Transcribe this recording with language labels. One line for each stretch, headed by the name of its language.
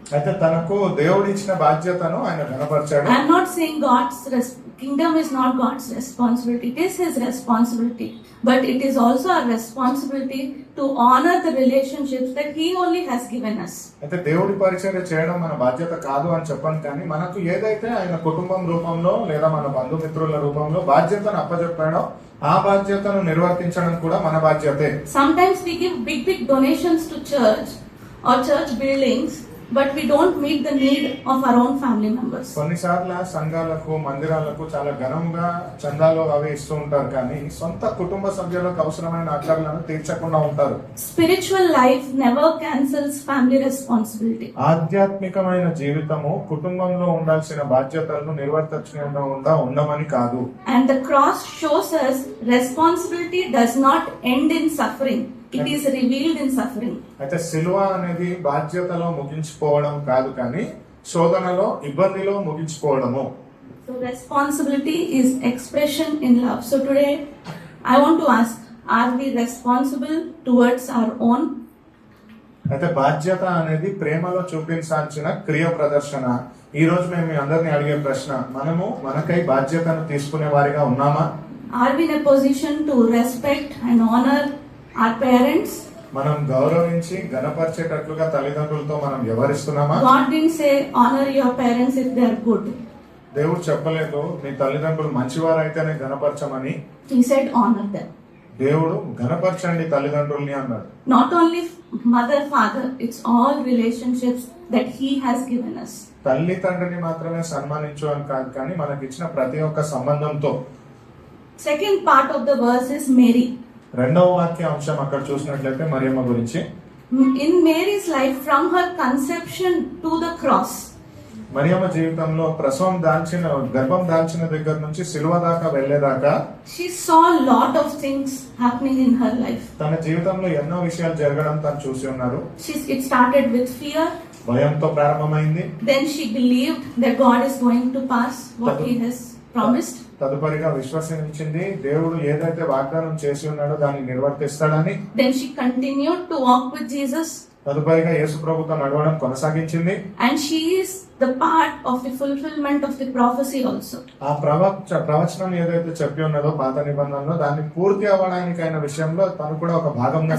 Telugu: అయితే తనకు దేవుడు ఇచ్చిన బాధ్యతను ఆయన ఘనపరిచాడు.
English: I am not saying kingdom is not God's responsibility. It is his responsibility. But it is also our responsibility to honor the relationships that he only has given us.
Telugu: అయితే దేవుడి పరిచర్య చేయడం మన బాధ్యత కాదు అని చెప్పను, కానీ మనకు ఏదైతే ఆయన కుటుంబం రూపంలో లేదా మన బంధుమిత్రుల రూపంలో బాధ్యతను అప్పచెప్పాడో ఆ బాధ్యతను నిర్వర్తించడం కూడా మన బాధ్యతే.
English: Sometimes we give big donations to church or church buildings, but we don't meet the need of our own family members.
Telugu: కొన్నిసార్లు సంఘాలకు మందిరాలకు చాలా ఘనంగా చందాలు అవి ఇస్తూ ఉంటారు, కానీ సొంత కుటుంబ సభ్యులకు అవసరమైన అక్కర్లను తీర్చకుండా ఉంటారు.
English: Spiritual life never cancels family responsibility.
Telugu: ఆధ్యాత్మికమైన జీవితము కుటుంబంలో ఉండాల్సిన బాధ్యతలను నిర్వర్తించకుండా ఉండమని కాదు.
English: And the cross shows us responsibility does not end in suffering. It is revealed in suffering.
Telugu: అయితే సిలువ అనేది బాధ్యతలో ముగించిపోవడం కాదు, కానీ శోధనలో ఇబ్బందిలో ముగించిపోవడము.
English: So responsibility is expression in love. So today I want to ask, are we responsible towards our own?
Telugu: అయితే బాధ్యత అనేది ప్రేమలో చూపించాల్సిన క్రియ ప్రదర్శన. ఈ రోజు మేము మీ అందరినీ అడిగే ప్రశ్న, మనము మనకై బాధ్యతను తీసుకునే వారిగా ఉన్నామా?
English: Are we in a position to respect and honor our parents?
Telugu: మనం గౌరవించి గణపరిచేటట్లుగా తల్లిదండ్రులతో మనం వ్యవహరిస్తున్నామా?
English: God didn't say honor your parents if they are good.
Telugu: దేవుడు చెప్పలేదు మీ తల్లిదండ్రులు మంచివారైతేనే గణపరచమని.
English: He said honor them.
Telugu: దేవుడు గణపరచండి తల్లిదండ్రుల్ని అన్నాడు.
English: Not only mother, father, it's all relationships that he has given us.
Telugu: తల్లి తండ్రిని మాత్రమే సన్మానించు అని కాదు, కానీ మనకి ఇచ్చిన ప్రతి ఒక్క సంబంధంతో.
English: Second part of the verse is Mary.
Telugu: రెండవ వాక్య అంశం అక్కడ చూసినట్లయితే మరియమ్మ గురించి.
English: In Mary's life, from her conception to the cross,
Telugu: Mariyamma జీవితంలో గర్భం దాల్చిన దగ్గర నుంచి సిలువ దాకా వెళ్లేదాకా
English: she saw a lot of things happening in her life.
Telugu: తన జీవితంలో ఎన్నో విషయాలు జరగడం తను చూసి ఉన్నారు.
English: It started with fear.
Telugu: భయంతో ప్రారంభమైంది.
English: Then she believed that God is going to pass what He has promised.
Telugu: తదుపరిగా విశ్వసించింది, దేవుడు ఏదైతే వాగ్దానం చేసి ఉన్నాడో దాన్ని నిర్వర్తిస్తాడని.
English: Then she continued to walk with Jesus.
Telugu: తదుపరిగా యేసు ప్రభుతో నడవడం కొనసాగించింది.
English: And she is the part of the fulfillment of the prophecy also.
Telugu: ఆ ప్రవచనం ఏదైతే చెప్పి ఉన్నదో పాత నిబంధనలో దాన్ని పూర్తి అవ్వడానికి అయిన విషయంలో తను కూడా ఒక భాగంగా